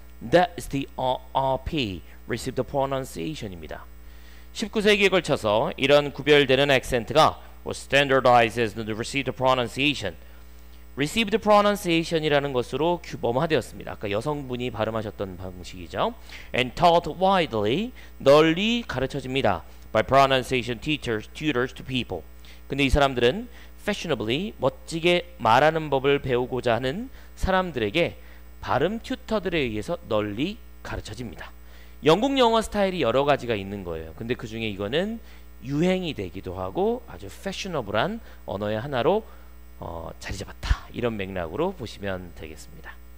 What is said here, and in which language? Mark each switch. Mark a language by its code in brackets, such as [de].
[en] That is the RP, Received Pronunciation입니다. [ko] 19세기에 걸쳐서 이런 구별되는 액센트가 [en] was standardized as the Received Pronunciation, [ko] Received Pronunciation이라는 것으로 규범화되었습니다. 아까 여성분이 발음하셨던 방식이죠. [en] And taught widely, [ko] 널리 가르쳐집니다. [en] By pronunciation teachers, tutors to people. [ko] 근데 이 사람들은 fashionably, 멋지게 말하는 법을 배우고자 하는 사람들에게 발음 튜터들에 의해서 널리 가르쳐집니다. 영국 영어 스타일이 여러 가지가 있는 거예요. 근데 그 중에 이거는 유행이 되기도 하고 아주 fashionable한 언어의 하나로 자리 잡았다, 이런 맥락으로 보시면 되겠습니다.